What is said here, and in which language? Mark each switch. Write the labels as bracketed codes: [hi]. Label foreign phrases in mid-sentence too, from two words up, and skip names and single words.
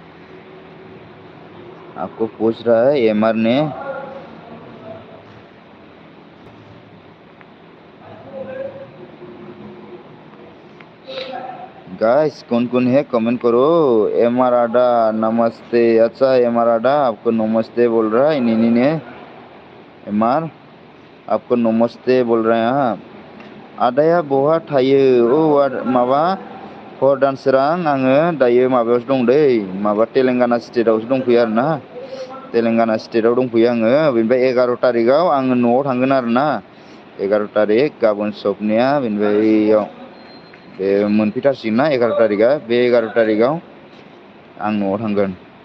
[hi] आपको पूछ रहा है एमआर ने गाइस कौन है कमेंट करो एमआर आडा नमस्ते अच्छा एमआर आडा आपको नमस्ते बोल रहा है नीनी ने एमआर आपको नमस्ते बोल रहे हैं [brx] आदाया बहा थायो माबा हर dan serang आङो दायो माबायावसो दं दै माबा तेलेंगाना स्टेटआवसो दंफैयो आरोना तेलेंगाना स्टेटआव दंफैयो आङो बेनिफ्राय 11 तारिखआव आङो न'आव थांगोन आरोना 11 तारिख गाबोन सबनिया बेनिफ्राय बेयाव बे मोनफैथारसिगोन ना 11 तारिखआ बे 11 तारिखआव आं न'आव थांगोन